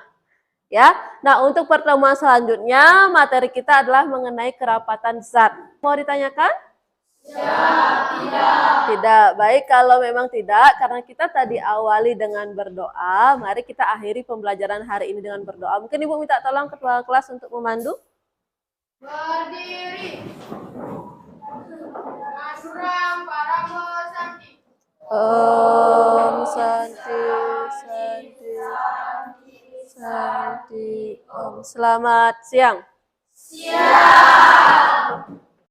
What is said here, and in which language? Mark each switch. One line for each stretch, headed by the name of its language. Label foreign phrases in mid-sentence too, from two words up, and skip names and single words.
Indonesian: Ya, nah untuk pertemuan selanjutnya materi kita adalah mengenai kerapatan zat. Mau ditanyakan? Ya, tidak. Tidak. Baik, kalau memang tidak, karena kita tadi awali dengan berdoa, mari kita akhiri pembelajaran hari ini dengan berdoa. Mungkin Ibu minta tolong ketua kelas untuk memandu. Berdiri.
Sanskrit: Nasuram Paramo Santi. Om Santi, Santi, Santi, Om.
Indonesian: Selamat siang. Siang.